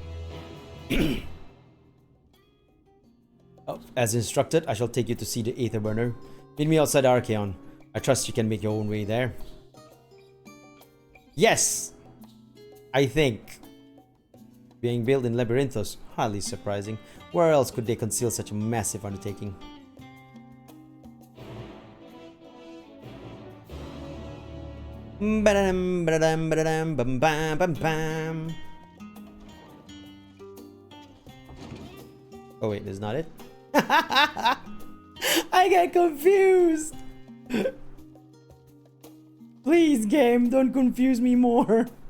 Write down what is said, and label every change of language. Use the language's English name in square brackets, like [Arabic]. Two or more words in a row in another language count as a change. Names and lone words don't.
[English] Oh, as instructed, I shall take you to see the Aether burner. Meet me outside Archaon. I trust you can make your own way there. Yes! I think. Being built in Labyrinthos, hardly surprising. Where else could they conceal such a massive undertaking? Ba-da-dum, ba-da-dum, ba-da-dum, bam, bam, bam, bam. Oh wait, that's not it? I get confused! Please, game, don't confuse me more.